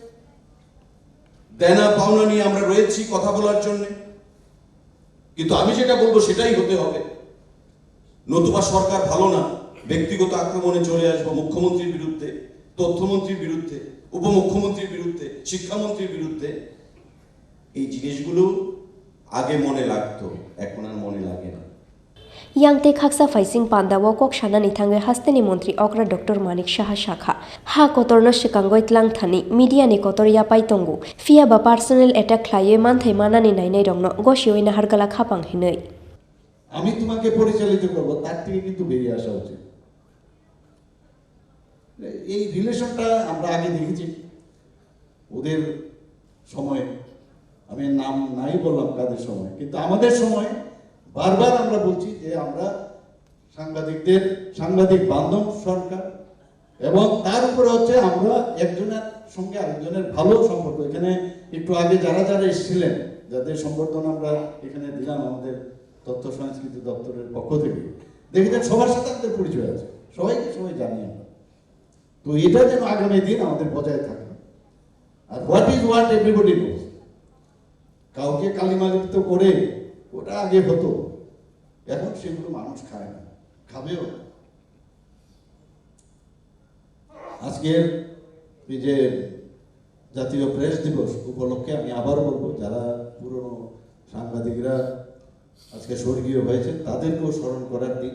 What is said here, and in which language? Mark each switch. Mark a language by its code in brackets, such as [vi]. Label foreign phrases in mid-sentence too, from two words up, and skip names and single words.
[bn] দেনা পাওনা নিয়ে আমরা রয়েছি কথা বলার জন্য কিন্তু আমি যেটা বলবো সেটাই হতে হবে নতুবা সরকার ভালো না ব্যক্তিগত আক্রমণে চলে আসবো মুখ্যমন্ত্রীর বিরুদ্ধে তথ্যমন্ত্রীর বিরুদ্ধে উপমুখ্যমন্ত্রীর বিরুদ্ধে শিক্ষামন্ত্রীর বিরুদ্ধে এই জিনিসগুলো আগে মনে লাগতো এখন আর মনে লাগে না [trp] Yang te khaksa faising Panda wo kok shana ni thangai hasteni mantri okra Dr. Manik Shaha Shakha ha kotorno shikangoi tlang thani media ni kotor ya pai tongu fia ba [en] personal attack [trp] khlaiye man thai mana ni nainai rongno goshioi na hargala khapang hinai [bn] আমি তোমাকে পরিচালিত করব তার থেকে কিন্তু বেরিয়ে আসা উচিত। এই রিলেশনটা আমরা আগে দেখেছি ওদের সময়, আমি নাম নাই বললাম কাদের সময়, কিন্তু আমাদের সময় বারবার আমরা বলছি যে আমরা সাংবাদিক বান্ধব সরকার, এবং তার উপরে হচ্ছে আমরা একজনের সঙ্গে আরেকজনের ভালো সম্পর্ক। এখানে একটু আগে যারা যারা এসেছিলেন, যাদের সম্বর্ধনা আমরা এখানে দিলাম আমাদের তথ্য সংস্কৃতি দপ্তরের পক্ষ থেকে, দেখেছেন সবার সাথে আমাদের পরিচয় আছে, সবাইকে সবাই জানি আমরা। তো এটা যেন আগামী দিন আমাদের বজায় থাকে। [en] আর what is what everybody knows. [bn] কাউকে কালিমালিপ্ত করে ওটা আগে হতো, এখন সেগুলো মানুষ খায় না, খাবেও। আজকের এই যে জাতীয় প্রেস দিবস উপলক্ষে আমি আবার বলবো, যারা পুরনো সাংবাদিকরা আজকে স্বর্গীয় হয়েছে তাদেরকেও স্মরণ করার দিন।